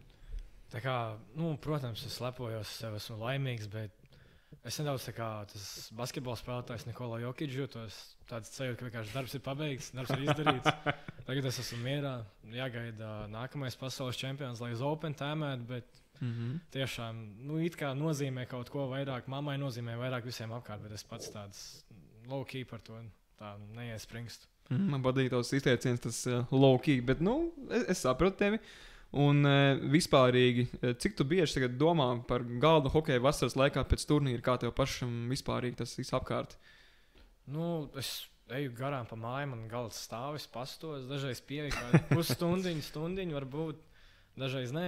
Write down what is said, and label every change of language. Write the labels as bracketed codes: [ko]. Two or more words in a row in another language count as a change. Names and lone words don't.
[lv] Tā kā, protams, es lepojos sev, esmu laimīgs, bet es nedaudz tā kā tas basketbola spēlētājs Nikola Jokic jūtos. Tāds sajūta, ka vienkārši darbs ir pabeigts, darbs ir izdarīts. Tagad es esmu mierā, jāgaida nākamais pasaules čempions, lai uz Open tēmētu, bet tiešām, it kā nozīmē kaut ko vairāk, mammai nozīmē vairāk visiem apkārt, bet es pats tāds low-key par to tā neiespringstu. Man patīk tavs izteiciens, tas low-key, bet, es sapratu tevi. Un vispārīgi, cik tu bieži tagad domā par galda hokeja vasaras laikā pēc turnīra, kā tev pašam vispārīgi tas viss apkārt? Es eju garām pa māju, man galds stāvis, pastos, dažreiz pieeju kādu pusstundiņu varbūt, dažreiz nē.